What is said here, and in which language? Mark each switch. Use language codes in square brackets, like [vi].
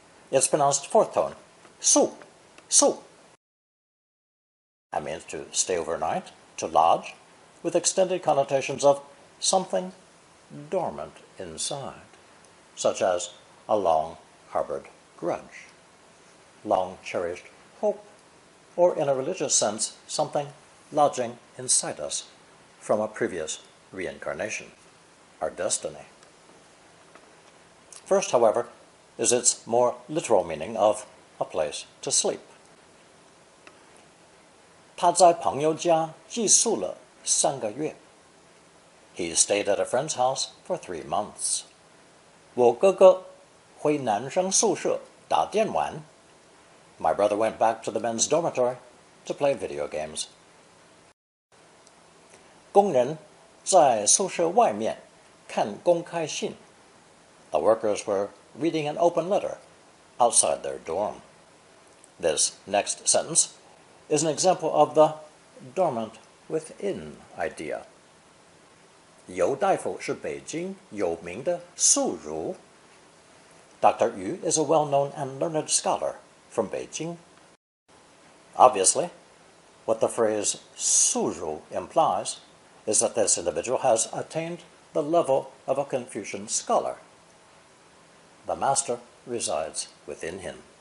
[en] It's pronounced fourth tone, su, su. That means to stay overnight, to lodge, with extended connotations of something dormant inside, such as a long-harbored grudge, long-cherished hope, or in a religious sense, something lodging inside us from a previous reincarnation, our destiny. First, however, is its more literal meaning of a place to sleep. [zh] 他在朋友家寄宿了3个月. [en] He stayed at a friend's house for 3 months. [zh] 我哥哥回男生宿舍打电玩. [en] My brother went back to the men's dormitory to play video games. [zh] 工人在宿舍外面看公开信. [en] The workers were reading an open letter outside their dorm. This next sentence is an example of the dormant within idea. [zh] 尤大夫是北京有名的宿儒. [en] Dr. Yu is a well-known and learned scholar from Beijing. Obviously, what the phrase 宿儒 implies is that this individual has attained the level of a Confucian scholar. The master resides within him.